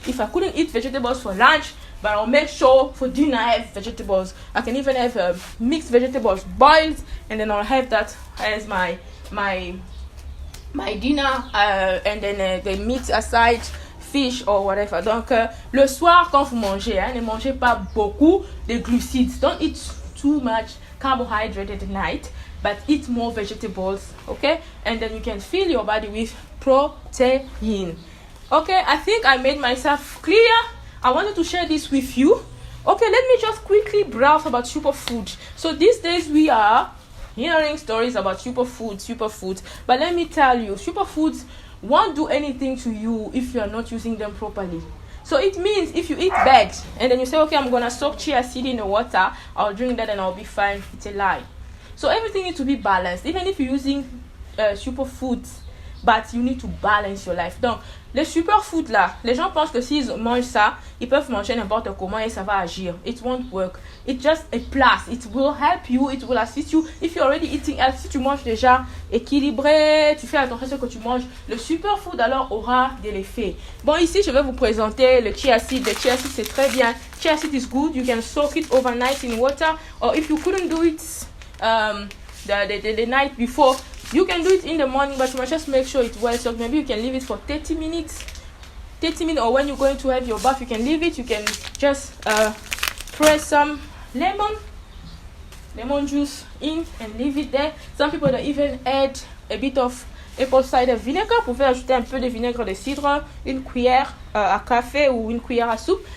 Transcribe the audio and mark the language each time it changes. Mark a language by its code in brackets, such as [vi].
[en] If I couldn't eat vegetables for lunch, but I'll make sure for dinner I have vegetables. I can even have mixed vegetables boiled, and then I'll have that as my dinner, and then the meat aside, fish or whatever. [fr] Donc le soir, quand vous mangez, ne mangez pas beaucoup de glucides. [en] Don't eat too much carbohydrate at night, but eat more vegetables. Okay, and then you can fill your body with protein. Okay, I think I made myself clear. I wanted to share this with you. Okay, let me just quickly browse about superfood. So these days we are hearing stories about superfoods, but let me tell you, superfoods won't do anything to you if you are not using them properly. So it means if you eat bags and then you say, okay, I'm gonna soak chia seed in the water, I'll drink that and I'll be fine, it's a lie. So everything needs to be balanced, even if you're using superfoods, but you need to balance your life. [fr] Donc les superfoods là, les gens pensent que s'ils mangent ça, ils peuvent manger n'importe comment et ça va agir. [en] It won't work. It's just a plus. It will help you, it will assist you. If you're already eating healthy, [fr] si tu manges déjà équilibré, tu fais attention à ce que tu manges, le superfood alors aura de l'effet. Bon, ici je vais vous présenter le chia seed. Le chia seed c'est très bien. [en] Chia seed is good. You can soak it overnight in water, or if you couldn't do it the night before, you can do it in the morning, but you must just make sure it's well soaked. Maybe you can leave it for 30 minutes, or when you're going to have your bath, you can leave it. You can just press some lemon juice in and leave it there. Some people that even add a bit of apple cider vinegar. [fr] Vous pouvez ajouter un peu de vinaigre de cidre, une cuillère à café ou une cuillère à soupe.